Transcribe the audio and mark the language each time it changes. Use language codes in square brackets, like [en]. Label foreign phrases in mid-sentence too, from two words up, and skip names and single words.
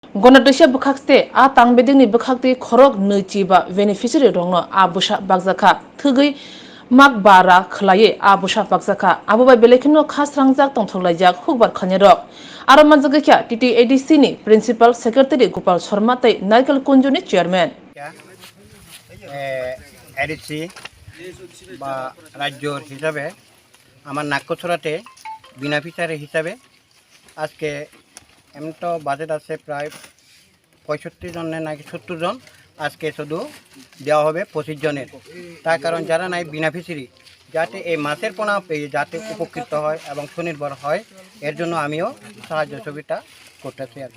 [trp] Gandatwisa Bakkha a tangbedingni Bakkha khorok neichiba beneficiary rongno a Bwsa Bakkha thugui mak bara khlaye a Bwsa Bakkha abubai belekino kha Swrangjak tongthoklaijak hukbar khanirok aro manjagakya TTADC ni [en] principal secretary [trp] Gopal Sharma tei Naikal Kunjuni chairman [bn] এডিসি বা রাজ্যর হিসাবে আমার নাক্যছড়াতে বেনিফিশিয়ারি হিসাবে আজকে এমন তো বাজেট আছে প্রায় 65 জনের নাকি 70 জন আজকে শুধু দেওয়া হবে 25 জনের তার কারণ যারা নাই বেনিফিশিয়ারি যাতে এই মাছের পোনা পেয়ে যাতে উপকৃত হয় এবং স্বনির্ভর হয় এর জন্য আমিও সাহায্য সহযোগিতা করতেছি আর